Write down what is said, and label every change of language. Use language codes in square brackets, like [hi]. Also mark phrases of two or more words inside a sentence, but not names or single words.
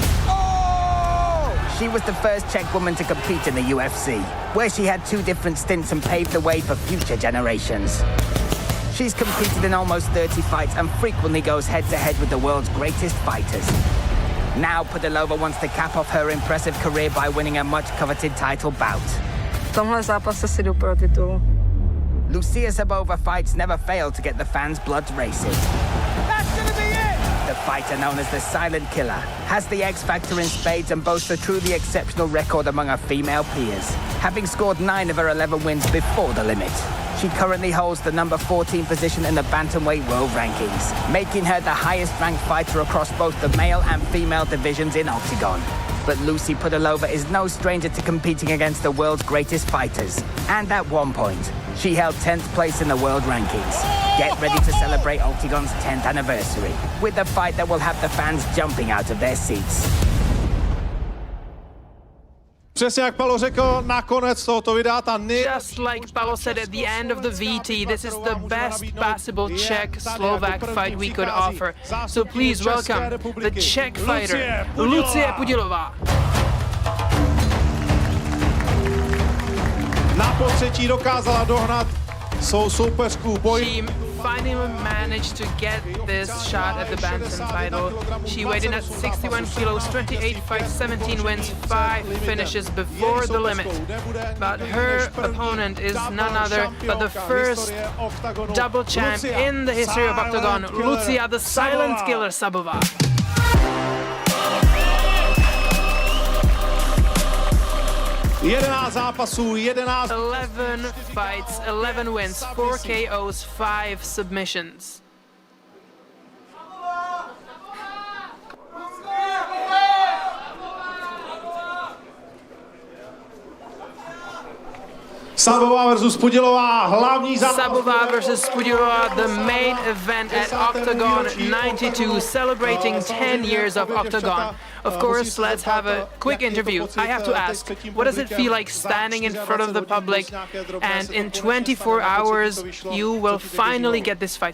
[en] She was the first Czech woman to compete in the UFC, where she had 2 different stints and paved the way for future generations. She's competed in almost 30 fights and frequently goes head-to-head with the world's greatest fighters. Now Pudilova wants to cap off her impressive career by winning a much-coveted title bout. [cs] V tomhle zápase si jdu pro titul. [en] Lucia Sabova fights never fail to get the fans' blood racing. That's gonna be it! The fighter known as the Silent Killer has the X factor in spades and boasts a truly exceptional record among her female peers, having scored 9 of her 11 wins before the limit. She currently holds the number 14 position in the bantamweight world rankings, making her the highest-ranked fighter across both the male and female divisions in Octagon. But Lucie Pudilova is no stranger to competing against the world's greatest fighters. And at one point, she held 10th place in the world rankings. Get ready to celebrate Octagon's 10th anniversary with a fight that will have the fans jumping out of their seats. [cs] Přesně jak Palo řekl, nakonec tohoto videa ta [en] Just like Paolo said at the end of the VT, this is the best possible Czech-Slovak fight we could offer. So please welcome the Czech fighter, Lucie Pudilova. [cs] na potřetí dokázala dohnat svou soupeřku. [en] She finally managed to get this shot at the bantam title. She weighed in at 61 kilos, 28 fights, 17 wins, 5 finishes before the limit. But her opponent is none other but the first double champ in the history of Octagon, Lucia the Silent Killer Sabova. [cs] 11 zápasů, 11... [en] 11 fights, 11 wins, 4 KOs, 5 submissions. [cs] Sabova versus Pudilová, hlavní zápas. [en] Sabova versus Pudilova, the main event at Octagon 92, celebrating 10 years of Octagon. Of course, let's have a quick interview. I have to ask, what does it feel like standing in front of the public and in 24 hours you will finally get this fight?